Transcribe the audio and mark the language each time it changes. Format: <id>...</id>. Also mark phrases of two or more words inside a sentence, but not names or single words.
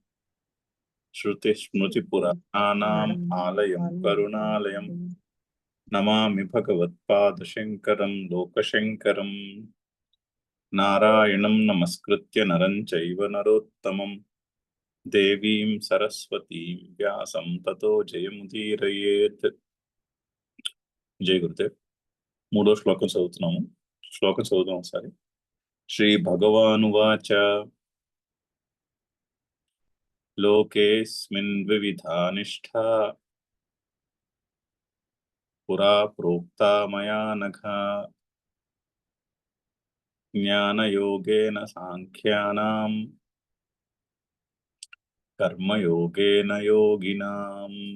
<sa>श्रुतिस्मृतिपुराणानाम् आलयं करुणालयं नमामि भगवत्पादशङ्करं लोकशङ्करम्। नारायणं नमस्कृत्य नरं चैव नरोत्तमं देवीं सरस्वतीं व्यासं ततो जयमुदीरयेत्। జయ గురుదేవ్.</sa> <te>మూడో శ్లోకం చదువుతున్నాము. శ్లోకం చదువుదాం ఒకసారి.</te> <sa>శ్రీ భగవానువాచ లోకేస్మిన్ వివిధా నిష్ఠా పురా ప్రోక్తా మయా నఘ జ్ఞానయోగేన సాంఖ్యానాం కర్మయోగేన యోగినాం.</sa>